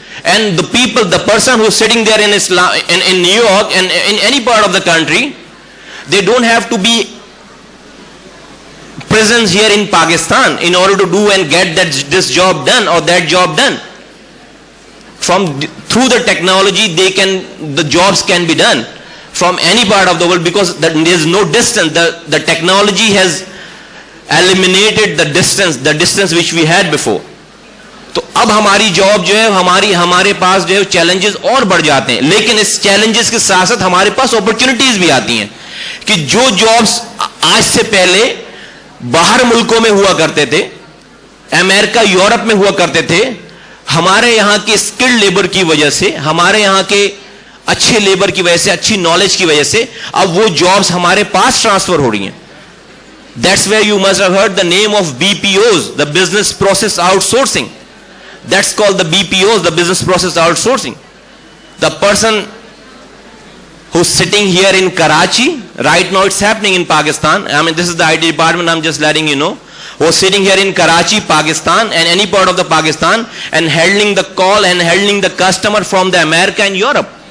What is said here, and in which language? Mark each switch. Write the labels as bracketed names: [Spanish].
[English] And the person who is sitting there in New York and in any part of the country, they don't have to be present here in Pakistan in order to do and get this job done or that job done. Through the technology, the jobs can be done from any part of the world, because there is no distance. The technology has eliminated the distance which we had before. [Urdu] تو اب ہماری job جو ہے, ہمارے پاس جو ہے challenges اور بڑھ جاتے ہیں, لیکن اس چیلنجز کے ساتھ ساتھ ہمارے پاس اپرچونٹیز بھی آتی ہیں کہ جو جابز آج سے پہلے باہر ملکوں میں ہوا کرتے تھے, امریکہ یورپ میں ہوا کرتے تھے, ہمارے یہاں کے اسکلڈ لیبر کی وجہ سے, ہمارے یہاں کے اچھے لیبر کی وجہ سے, اچھی نالج کی وجہ سے اب وہ جابز ہمارے پاس ٹرانسفر ہو رہی ہیں. [English] That's where you must have heard the name of BPOs, the business process outsourcing. That's called the BPOs, the business process outsourcing. The person who's sitting here in Karachi, right now it's happening in Pakistan. I mean, this is the IT department, I'm just letting you know. Who's sitting here in Karachi, Pakistan, and any part of the Pakistan, and handling the call and handling the customer from the America and Europe.